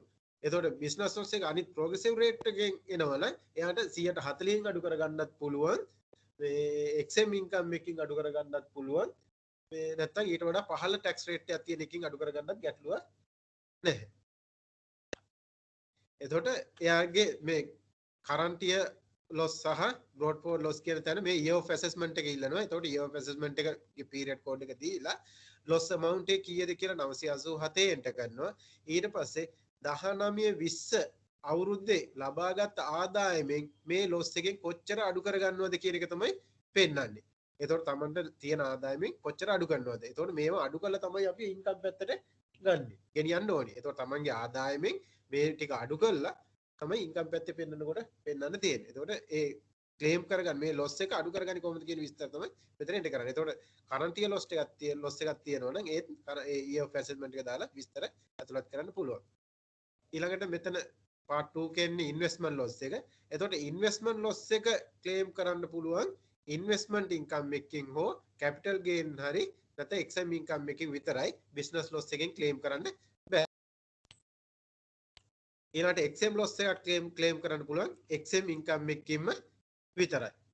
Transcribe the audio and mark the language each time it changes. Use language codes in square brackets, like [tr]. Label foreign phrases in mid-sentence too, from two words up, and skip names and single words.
[si] එතකොට [en] business loss [si] එක අනිත් [en] progressive rate [si] එකෙන් එනවා නම් එයාට 140න් අඩු කරගන්නත් පුළුවන්. මේ [en] XM income [si] එකකින් අඩු කරගන්නත් පුළුවන්. මේ නැත්තම් ඊට වඩා පහළ [en] tax rate [si] එකක් තියෙන එකකින් අඩු කරගන්නත් ගැටලුවක් නැහැ. එතකොට එයාගේ මේ [en] current year loss [si] සහ [en] brought forward loss [si] කියන තැන මේ [en] year of assessment [si] එක ඉල්ලනවා. එතකොට [en] year of assessment [si] එකේ [en] period code [si] එක දීලා [en] loss amount [si] එක කීයද කියලා 987 enter කරනවා. ඊට පස්සේ 19 20 අවුරුද්දේ ලබාගත් ආදායමෙන් මේ loss එකෙන් කොච්චර අඩු කරගන්නවද කියන එක තමයි පෙන්වන්නේ. එතකොට Tamanට තියෙන ආදායමෙන් කොච්චර අඩු කරනවද? එතකොට මේව අඩු කළා තමයි අපි income පැත්තට ගන්නෙ. ගෙනියන්න ඕනේ. එතකොට Tamanගේ ආදායමෙන් මේ ටික අඩු කළා තමයි income පැත්තේ පෙන්වන්නකොට පෙන්වන්න තියෙන්නේ. එතකොට ඒ claim කරගන්න මේ loss එක අඩු කරගන්නේ කොහොමද කියන විස්තර තමයි මෙතන එන්න කරන්නේ. එතකොට [en] current year loss [si] එකක් තියෙනවා නම් ඒ [en] year of assessment [si] එක දාලා විස්තර ඇතුළත් කරන්න පුළුවන්. ඊළඟට මෙතන part 2 කියන්නේ [en] investment loss [si] එක. එතකොට [en] investment loss [si] එක claim කරන්න පුළුවන් [en] investment income [si] එකකින් හෝ [en] capital gain [si] හරි නැත්නම් [en] XM income [si] එකකින් විතරයි. [en] business loss [si] එකෙන් claim කරන්න බෑ. ඊළඟට [en] XM loss [si] එකක් claim කරන්න පුළුවන් [en] XM income [si] එකකින්ම විතරයි.